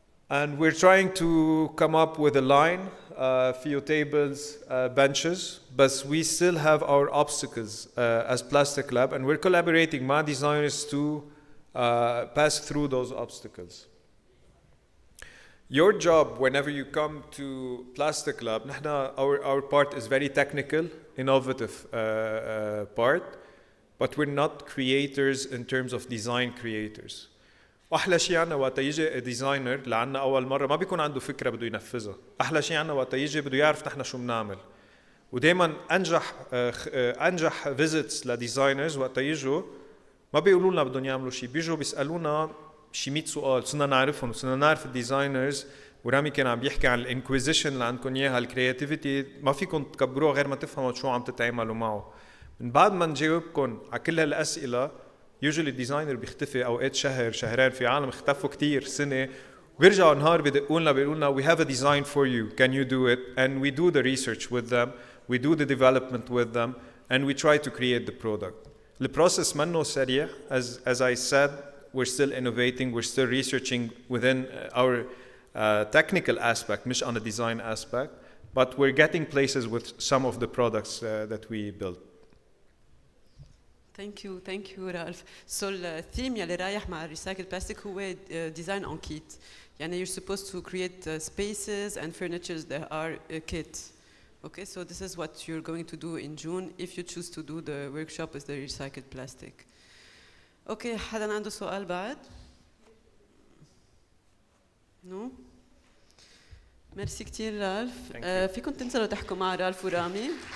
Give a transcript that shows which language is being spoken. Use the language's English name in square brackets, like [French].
[English] And we're trying to come up with a line, few tables, benches, but we still have our obstacles as Plastic Lab, and we're collaborating with designers to pass through those obstacles. Your job, whenever you come to Plastic Lab, our part is very technical, innovative part, but we're not creators in terms of design creators. [Arabic] واحلى شيء عنا وقت يجي ديزاينر لعنا اول مره ما بيكون عنده فكره بده ينفذها، احلى شيء عنا وقت يجي بده يعرف نحن شو بنعمل. ودائما انجح فيزيتس لديزاينرز وقت يجوا ما بيقولوا لنا بدهم يعملوا شيء، بيجوا بيسالونا شي 100 سؤال، صرنا نعرفهم وصرنا نعرف الديزاينرز. ورامي كان عم بيحكي عن الانكويزيشن اللي عندكم اياها، الكرياتيفيتي ما فيكم تكبروها غير ما تفهموا شو عم تتعاملوا معه. من بعد ما نجاوبكم على كل هالاسئله usually الديزاينر بيختفي اوقات شهر شهرين، في عالم اختفوا كتير سنه وبيرجعوا نهار بدقوا لنا بيقولوا لنا [English] we have a design for you, can you do it? And we do the research with them, we do the development with them, and we try to create the product. The process منه سريع, as I said, we're still innovating, we're still researching within our technical aspect, مش on the design aspect, but we're getting places with some of the products that we built. Thank you Ralph. [Arabic] So الثيم يلي رايح مع الريسايكل بلاستيك هو design on kit. [English] يعني you're supposed to create spaces and furnitures that are a kit. Okay, so this is what you're going to do in June if you choose to do the workshop with the recycled plastic. [Arabic] Okay, حدا عنده سؤال بعد؟ No? ميرسي كتير رالف. فيكم تنزلوا تحكوا مع رالف ورامي.